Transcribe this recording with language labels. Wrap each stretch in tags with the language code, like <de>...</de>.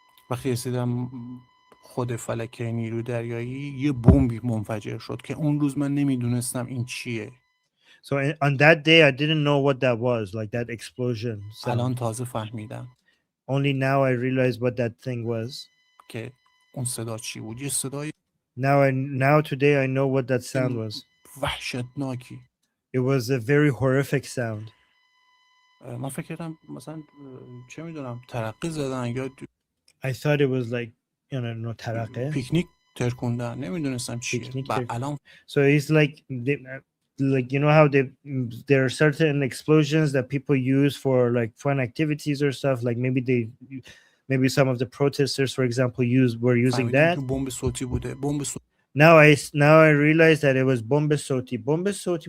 <fa>وقتی رسیدم خود فلکه نیرو دریایی یه بمبی منفجر شد که اون روز من نمیدونستم این چیه.</fa> <en>So on that day I didn't know what that was, like that explosion sound.</en> <fa>الان تازه فهمیدم.</fa> <en>Only now I realized what that thing was.</en> <fa>که اون صدا چی بود؟ یه صدای</fa> <en>Now today I know what that sound was.</en> <fa>وحشتناکی.</fa> <en>It was a very horrific sound.</en> <fa>من فکر کردم مثلا چه میدونم ترقه زدن یا</fa> <en>I thought it was like, you know, ترقه.</en> <fa>پیکنیک ترکوندن، نمیدونستم چیه. الان</fa> <en>So it's like you know how there are certain explosions that people use for like fun activities or stuff, like maybe some of the protesters, for example, were using that.</en> <fa>بمب صوتی بوده. بمب</fa> <en>Now I realize that it was bombe soti. Bombe soti.</en>